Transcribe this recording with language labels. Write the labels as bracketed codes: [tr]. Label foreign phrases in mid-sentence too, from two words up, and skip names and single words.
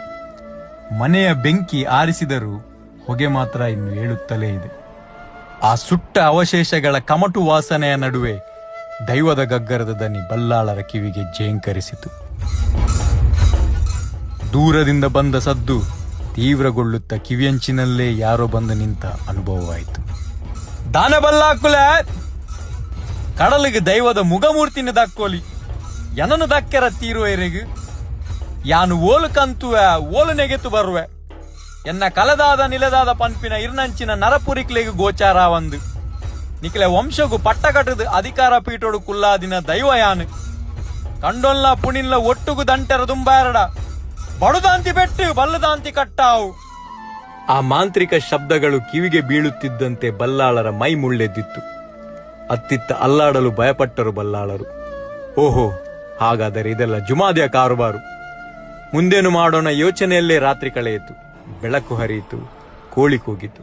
[kn] ಮನೆಯ ಬೆಂಕಿ ಆರಿಸಿದರೂ ಹೊಗೆ ಮಾತ್ರ ಇನ್ನು ಏಳುತ್ತಲೇ ಇದೆ. ಆ ಸುಟ್ಟ ಅವಶೇಷಗಳ ಕಮಟು ವಾಸನೆಯ ನಡುವೆ ದೈವದ ಗಗ್ಗರದ ದನಿ ಬಲ್ಲಾಳರ ಕಿವಿಗೆ ಜೇಂಕರಿಸಿತು. ದೂರದಿಂದ ಬಂದ ಸದ್ದು ತೀವ್ರಗೊಳ್ಳುತ್ತಾ ಕಿವಿಯಂಚಿನಲ್ಲೇ ಯಾರೋ ಬಂದು ನಿಂತ ಅನುಭವವಾಯಿತು. [tcy] ದಾನ ಬಲ್ಲಾಕುಲೆ, ಕಡಲಿಗೆ ದೈವದ ಮುಗಮೂರ್ತಿನ ದಕ್ಕೋಲಿ ಏನನ್ನು ದಕ್ಕೆರ ತೀರುವೆರೆಗು ಯಾನು ಓಲು ಕಂತುವೆ ಓಲು ನೆಗೆತು ಬರುವೆ ಎನ್ನ ಕಲದಾದ ನಿಲದಾದ ಪಂಪಿನ ಇರ್ನಂಚಿನ ನರಪುರಿಕ್ಲೆಗು ಗೋಚಾರ ಒಂದು ನಿಕ್ಲೆ ವಂಶಗು ಪಟ್ಟಕಟದ ಅಧಿಕಾರ ಪೀಠೋಡು ಕುಲ್ಲಾದಿನ ದೈವ ಯಾನು ಕಂಡೊಲ್ಲ ಪುಣಿಲ್ಲ ಒಟ್ಟುಗು ದಂಟೆರ ದುಂಬಾರಡ ಬಡುದಾಂತಿ ಬೆಟ್ಟು ಬಲ್ಲದಾಂತಿ ಕಟ್ಟಾವು. [kn] ಆ ಮಾಂತ್ರಿಕ ಶಬ್ದಗಳು ಕಿವಿಗೆ ಬೀಳುತ್ತಿದ್ದಂತೆ ಬಲ್ಲಾಳರ ಮೈ ಮುಳ್ಳೆದ್ದಿತ್ತು. ಅತ್ತಿತ್ತ ಅಲ್ಲಾಡಲು ಭಯಪಟ್ಟರು ಬಲ್ಲಾಳರು. ಓಹೋ, ಹಾಗಾದರೆ ಇದೆಲ್ಲ ಜುಮಾದಿಯ ಕಾರುಬಾರು. ಮುಂದೇನು ಮಾಡೋಣ ಯೋಚನೆಯಲ್ಲೇ ರಾತ್ರಿ ಕಳೆಯಿತು. ಬೆಳಕು ಹರಿಯಿತು, ಕೋಳಿ ಕೂಗಿತು.